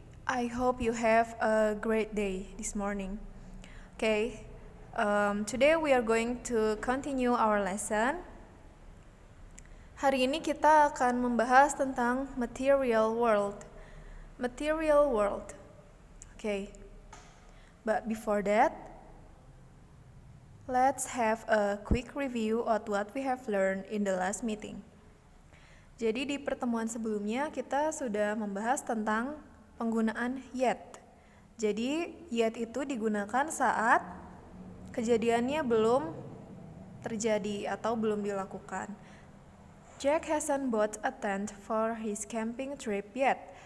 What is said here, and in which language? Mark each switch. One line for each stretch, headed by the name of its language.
English: I hope you have a great day this morning. Okay. Today we are going to continue our lesson.
Indonesian: Hari ini kita akan membahas tentang material world.
English: Material world. Okay. But before that, let's have a quick review of what we have learned in the last meeting.
Indonesian: Jadi di pertemuan sebelumnya kita sudah membahas tentang penggunaan yet. Jadi yet itu digunakan saat kejadiannya belum terjadi atau belum dilakukan.
English: Jack hasn't bought a tent for his camping trip yet.